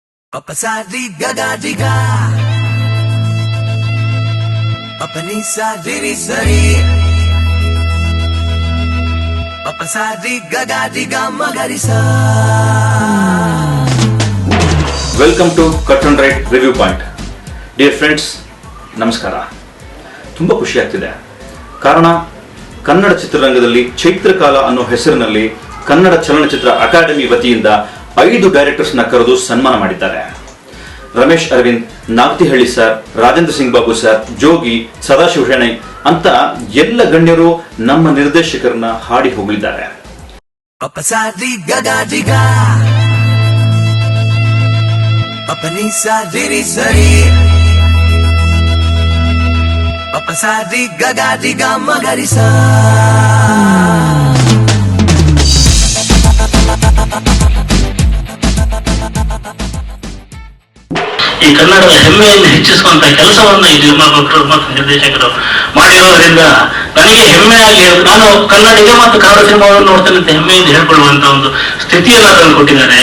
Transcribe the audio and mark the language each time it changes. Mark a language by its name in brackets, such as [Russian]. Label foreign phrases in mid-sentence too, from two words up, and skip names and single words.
[English] Papasari gagadiga Papanisa diri sari Papasari gagadiga magarisa. Welcome to Cut and Right Review Point. Dear friends, [Kannada] ನಮಸ್ಕಾರ. ತುಂಬ ಖುಷಿ ಆಗ್ತಿದೆ. ಕಾರಣ, ಕನ್ನಡ ಚಿತ್ರರಂಗದಲ್ಲಿ ಚೈತ್ರಕಾಲ ಅನ್ನೋ ಹೆಸರಿನಲ್ಲಿ ಕನ್ನಡ ಚಲನಚಿತ್ರ ಅಕಾಡೆಮಿ ವತಿಯಿಂದ 5 ಡೈರೆಕ್ಟರ್ಸ್ನ ಕರೆದು ಸನ್ಮಾನ ಮಾಡಿದ್ದಾರೆ. ರಮೇಶ್ ಅರವಿಂದ್, ನಾಗ್ತಿಹಳ್ಳಿ ಸರ್, ರಾಜೇಂದ್ರ ಸಿಂಗ್ ಬಾಬು ಸರ್, ಜೋಗಿ, ಸದಾಶಿವ ಶೆಣೈ ಅಂತ ಎಲ್ಲ ಗಣ್ಯರು ನಮ್ಮ ನಿರ್ದೇಶಕರನ್ನ ಹಾಡಿ ಹೋಗಲಿದ್ದಾರೆ. Papasari gagadiga Papanisa diri sari Papasari gagadiga magarisa. ಈ ಕನ್ನಡದ ಹೆಮ್ಮೆಯನ್ನು ಹೆಚ್ಚಿಸುವಂತ ಕೆಲಸವನ್ನು ಈ ನಿರ್ಮಾಪಕರು ಮತ್ತು ನಿರ್ದೇಶಕರು ಮಾಡಿರೋದ್ರಿಂದ ನನಗೆ ಹೆಮ್ಮೆಯಾಗಿ ನಾನು ಕನ್ನಡಿಗ ಮತ್ತು ಕನ್ನಡ ಸಿನಿಮಾವನ್ನು ನೋಡ್ತೇನೆ ಅಂತ ಹೆಮ್ಮೆಯಿಂದ ಹೇಳ್ಕೊಳ್ಳುವಂತ ಒಂದು ಸ್ಥಿತಿಯನ್ನು ತಂದು ಕೊಟ್ಟಿದ್ದಾರೆ.